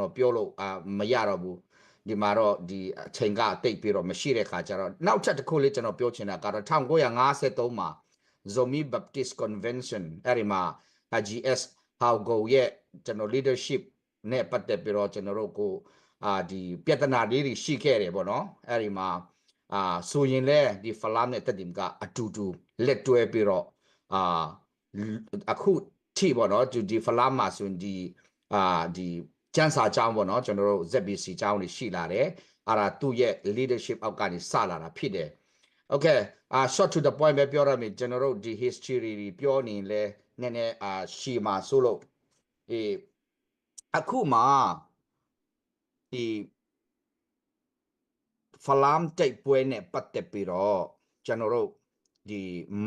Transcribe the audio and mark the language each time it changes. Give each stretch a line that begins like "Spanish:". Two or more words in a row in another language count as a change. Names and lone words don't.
Burmese: တော်ပြောလို့မရတော့ဘူးဒီမှာတော့ဒီအချိန်ကတိတ်ပြီးတော့မရှိတဲ့ခါကျတော့နောက်ချက်တစ်ခုလေးကျွန်တော်ပြောချင်တာကတော့1953မှာ Zomi Baptist Convention အဲ့ဒီမှာ GS Haugo ရဲ့ကျွန်တော် leadership နဲ့ပတ်သက်ပြီးတော့ကျွန်တော်တို့ကိုဒီပြဿနာလေးတွေရှိခဲ့တယ်ပေါ့နော်အဲ့ဒီမှာဆိုရင်လဲဒီဖလာမ်နဲ့တက်တင်ကအတူတူလက်တွဲပြီးတော့ အခုထိပေါ့နော်ဒီဖလာမ်မှာဆိုရင်ဒီကျန်းစာကျောင်းပေါ့နော်ကျွန်တော်တို့ ZBC ကျောင်းတွေရှိလာတယ်အဲ့ဒါသူ့ရဲ့ leadership အောက်ကနေစလာတာဖြစ်တယ်
English: Okay short to the point
Burmese: ပဲပြောရမယ်ကျွန်တော်တို့ဒီ history တွေပြောနေလဲနည်းနည်းရှီမှာဆိုလို့ အခုမှာဒီဖလာမ်တိတ်ပွဲနဲ့ပတ်သက်ပြီးတော့ကျွန်တော်တို့ဒီမ